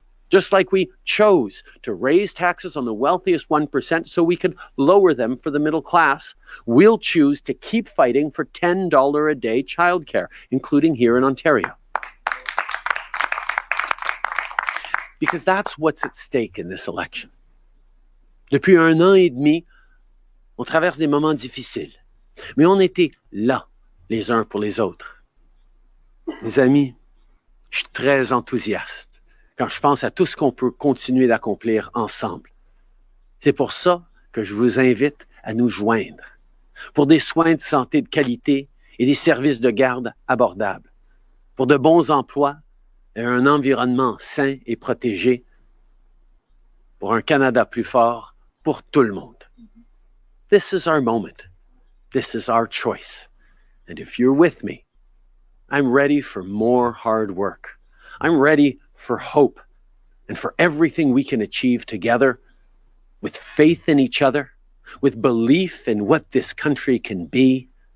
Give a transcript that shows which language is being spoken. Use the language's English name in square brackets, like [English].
[English] Just like we chose to raise taxes on the wealthiest 1% so we could lower them for the middle class, we'll choose to keep fighting for $10 a day childcare, including here in Ontario. Because that's what's at stake in this election. [French] Depuis 1 an et demi, on traverse des moments difficiles, mais on était là, les uns pour les autres. Mes amis, je suis très enthousiaste quand je pense à tout ce qu'on peut continuer d'accomplir ensemble. C'est pour ça que je vous invite à nous joindre pour des soins de santé de qualité et des services de garde abordables, pour de bons emplois et un environnement sain et protégé, pour un Canada plus fort pour tout le monde. [English] This is our moment. This is our choice. And if you're with me, I'm ready for more hard work. I'm ready for hope and for everything we can achieve together with faith in each other, with belief in what this country can be.